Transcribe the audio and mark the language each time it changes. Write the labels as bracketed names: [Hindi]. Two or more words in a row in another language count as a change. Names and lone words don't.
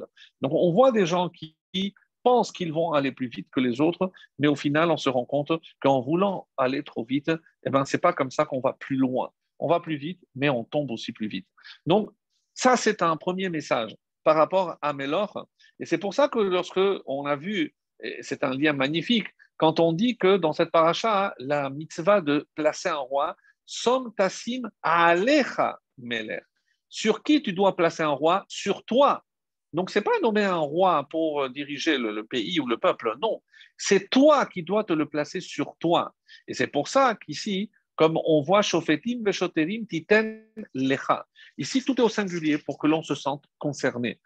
[French] Donc, on voit des gens qui pensent qu'ils vont aller plus vite que les autres, mais au final, on se rend compte qu'en voulant aller trop vite, eh ben, ce n'est pas comme ça qu'on va plus loin. On va plus vite, mais on tombe aussi plus vite. Donc, ça, c'est un premier message par rapport à Mélor. Et c'est pour ça que lorsque on a vu, et c'est un lien magnifique, quand on dit que dans cette paracha, la mitzvah de placer un roi, [Hebrew] שום תשים עליך מלך. [French] Sur qui tu dois placer un roi? Sur toi. Donc, ce n'est pas nommer un roi pour diriger le pays ou le peuple, non. C'est toi qui dois te le placer sur toi. Et c'est pour ça qu'ici, comme on voit [Hebrew] שופטים ושוטרים תתן לך. [French] Ici, tout est au singulier pour que l'on se sente concerné.